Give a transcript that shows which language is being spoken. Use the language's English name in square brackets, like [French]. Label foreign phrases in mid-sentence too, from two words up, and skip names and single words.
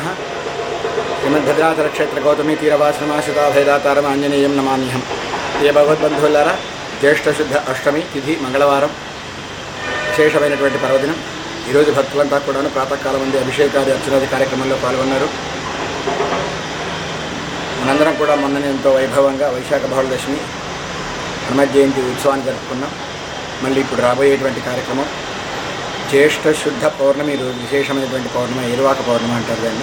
[Sanskrit] श्रीमद्भद्राचल क्षेत्र गौतमी तीरवासमाश्रिता भेदातारम आंजनेयं नमाम्यहं। [Telugu] ఏ భగవద్బంధులారా జ్యేష్ఠ శుద్ధ అష్టమీ తిథి मंगళవారం విశేషమైనటువంటి పర్వదినం. ఈరోజు భక్తులంతా కూడా ప్రాతకాలం నుండి అభిషేకాది అర్చనాది కార్యక్రమంలో పాల్గొన్నారు. మనందరం కూడా మొన్ననే ఎంతో వైభవంగా వైశాఖ బహుళదశమి హనుమ జయంతి ఉత్సవాన్ని జరుపుకున్నాం. మళ్ళీ ఇప్పుడు రాబోయేటువంటి కార్యక్రమం జ్యేష్ఠ శుద్ధ పౌర్ణమి రోజు విశేషమైనటువంటి పౌర్ణమి, ఏరువాక పౌర్ణమి అంటారు దాన్ని.